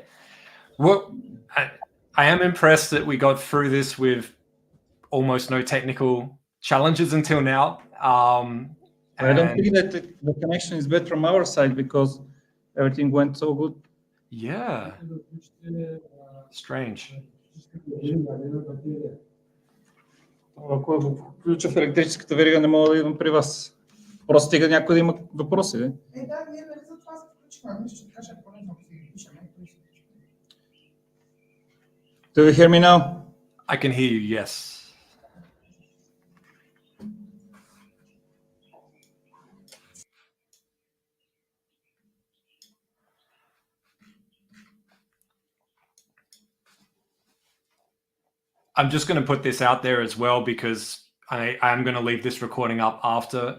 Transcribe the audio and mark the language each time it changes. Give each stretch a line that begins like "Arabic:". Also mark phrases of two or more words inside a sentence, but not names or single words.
English: Well, I am impressed that we got through this with almost no technical challenges until now. I don't think that the connection is bad from our side because everything went so good. Yeah. Strange.
Bulgarian: Ако го включа в електрическата верига, не мога да идвам при вас. Просто стига някой да има въпроси. Да, ние нали за това се включихме. Мисля, че така ще е полезно, ако си ги пишем.
English: Do you hear me now? I can hear you, yes. I'm just going to put this out there as well because I am going to leave this recording up after.